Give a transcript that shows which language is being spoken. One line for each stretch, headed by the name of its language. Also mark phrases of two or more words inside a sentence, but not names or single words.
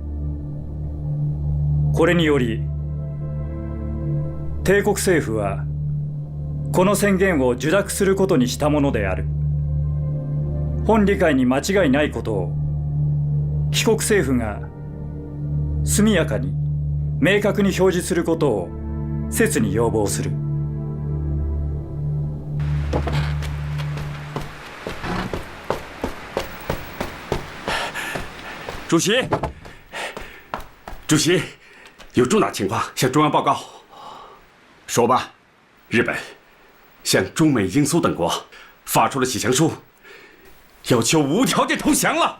Japanese: これにより帝国政府はこの宣言を受諾することにしたものである。本理解に間違いないことを帰国政府が速やかに明確に表示することを切に要望する。
Chinese: 主席，主席，有重大情况向中央报告。说吧。日本向中美英苏等国发出了启降书，要求无条件投降了。